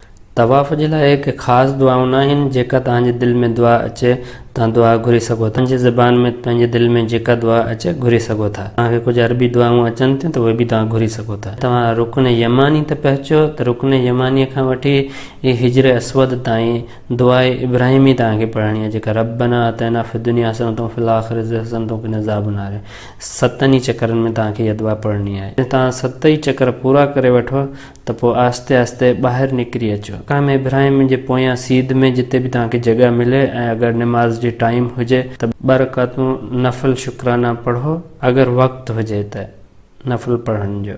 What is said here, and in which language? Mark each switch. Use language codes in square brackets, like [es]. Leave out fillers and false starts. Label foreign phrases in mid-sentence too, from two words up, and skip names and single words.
[sd] तवाफ़ जे लाइ हिकु ख़ासि दुआऊं न आहिनि, जेका तव्हांजे दिलि में दुआ अचे तव्हां दुआ घुरी सघो था। पंहिंजी ज़बान में पंहिंजे दिलि में जेका दुआ अचे घुरी सघो था। तव्हांखे कुझु अरबी दुआऊं अचनि थियूं त उहे बि तव्हां घुरी सघो था। तव्हां रुकन यमानी ते पहुचो त रुकन यमानीअ खां वठी हिजर अस्वद ताईं दुआ इब्राहिमी तव्हांखे पढ़णी आहे, जेका [ar] ربنا آتنا في الدنيا حسنة وفي الآخرة حسنة وقنا عذاب النار. [sd] 7 चकरनि में तव्हांखे इहा दुआ पढ़णी आहे। तव्हां 7 चकर पूरा करे वठो त पोइ आहिस्ते आहिस्ते ॿाहिरि निकिरी अचो। मक़ाम इब्राहिम जे पोयां सीध में जिते बि तव्हांखे जॻह मिले ऐं अगरि निमाज़ जी टाइम हुजे त 2 रकातूं नफ़ल शुक्राना पढ़ो। अगरि वक़्तु हुजे त नफ़ल पढ़ण जो।